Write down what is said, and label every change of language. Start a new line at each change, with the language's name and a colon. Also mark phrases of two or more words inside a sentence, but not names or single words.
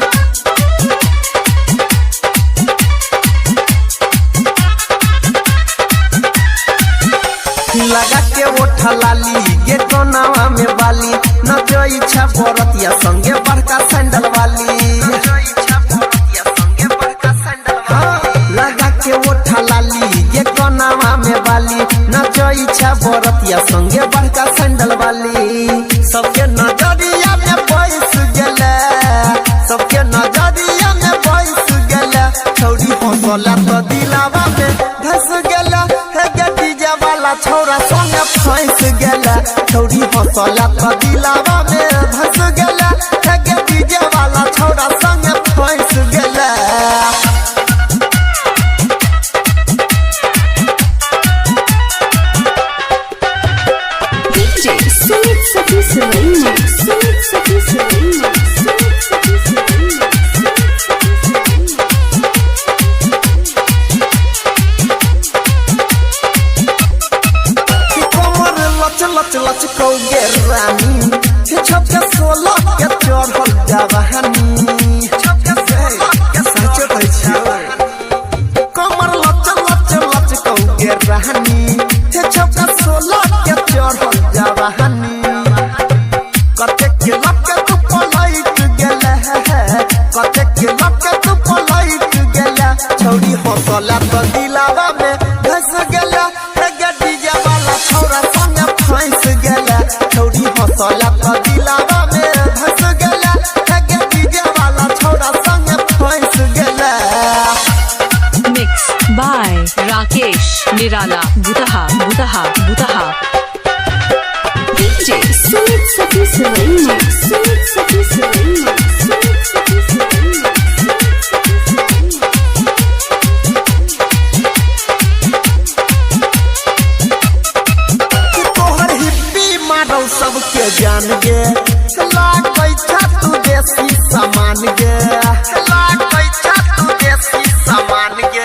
Maithili: लगा के ओठा लाली गे कोनावा में बाली न जो इच्छा बरतिया संगे बड़का सैंडल वाली। लगा के ओठा लाली गे कोनावा में बाली न जो इच्छा बरतिया संगे बड़का सैंडल वाली। सबके नजरिया में बैस गेले, सबके नजरिया में बैस गेले। छौरी हंसला तो दिलावा में धस गेला, हे गे डीजे वाला छौरा संगे फंस गेला। छौरी हंसला तो दिलावा में धस गेला, हे गे डीजे वाला छौरा संगे फंस गेला। DJ Sumit Sati Sarina, Sumit Sati Sarina, Sumit Sati Sarina, कमर लच लच लच कौगे रानी, छपके सोलह के चढ़ल जवानी। कमर लच लच लच कौगे रानी, छपके सोलह के चढ़ल जवानी। कते के लके तू पलट गेले, कते के लके तू पलट गेले। छौरी हंसला तो दिलावा में धस गेला, हे गे डीजे वाला छौरा संगे फंस गेला। छौरी हंसला तो दिलावा में धस गेला, हे गे डीजे वाला छौरा संगे फंस गेला।
English: Mixed by Rakesh Nirala Butaha Butaha Butaha।
Maithili: DJ Sumit Sati Sarina, Sumit Sati Sarina, Sumit Sati Sarina, Sumit Sati Sarina। तोहर हिप्पी मारो सबके जान गे, लागै छा तू देसी सामान गे, लागै छा तू देसी सामान गे।